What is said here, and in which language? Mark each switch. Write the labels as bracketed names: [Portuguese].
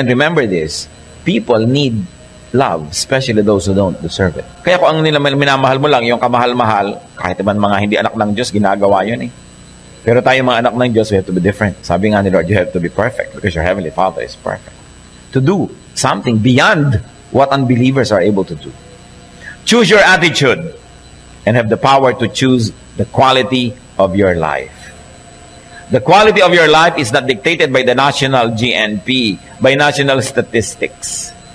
[English] And remember this, people need love, especially those who don't deserve it. [Filipino] Kaya kung ang minamahal mo lang, yung kamahal-mahal, kahit naman mga hindi anak ng Diyos, ginagawa yun Pero tayo mga anak ng Diyos, [English] we have to be different. [Filipino] Sabi nga ni Lord, [English] you have to be perfect because your Heavenly Father is perfect. To do something beyond what unbelievers are able to do. Choose your attitude and have the power to choose the quality of your life. The quality of your life is not dictated by the national GNP, by national statistics.